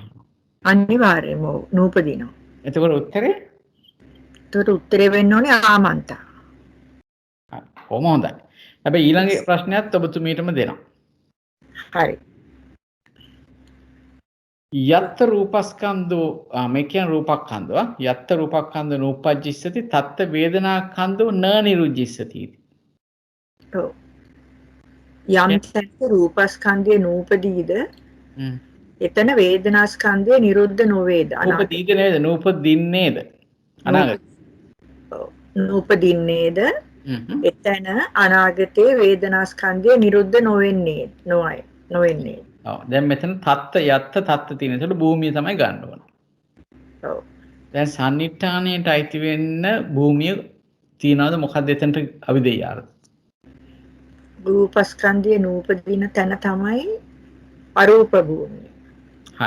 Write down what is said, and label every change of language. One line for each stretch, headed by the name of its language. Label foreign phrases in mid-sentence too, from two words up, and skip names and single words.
Sinhala: අනිවාර්යයෙන්ම නූපදිනවා. එතකොට උත්තරේ? එතකොට උත්තරේ වෙන්න ඕනේ ආමන්තා. කොහොම හොඳයි. හැබැයි ඊළඟ ප්‍රශ්නයත් ඔබතුමීටම දෙනවා. හරි.
Pali: යත්ත රූපස්කන්ධෝ
Sinhala: මේ කියන්නේ රූපස්කන්ධව
Pali: යත්ත රූපස්කන්ධ නූපජ්ජිස්සති තත්ත වේදනාස්කන්ධෝ න නිරුජ්ජිස්සති.
Sinhala: ඔව්. යම් තැනක රූපස්කන්ධය නූපදීද එතන වේදනාස්කන්ධය නිරුද්ධ නොවේද? නූපදීද නේද? නූපදින්නේද? අනාගත. නූපදින්නේද? එතන අනාගතයේ වේදනාස්කන්ධය නිරුද්ධ නොවෙන්නේ නොවෙන්නේ. ඔව්. දැන් මෙතන
Pali: තත්ත යත්ත තත්ත
Sinhala: තියෙන. ඒකට භූමිය තමයි ගන්න ඕන. ඔව්. දැන් සම්නිට්ඨානයට අයිති වෙන්න භූමිය තියනවාද මොකක්ද එතනට අවිදෙයාර? රූපස්කන්ධය නූපදින තැන තමයි අරූප භූමිය. හරි.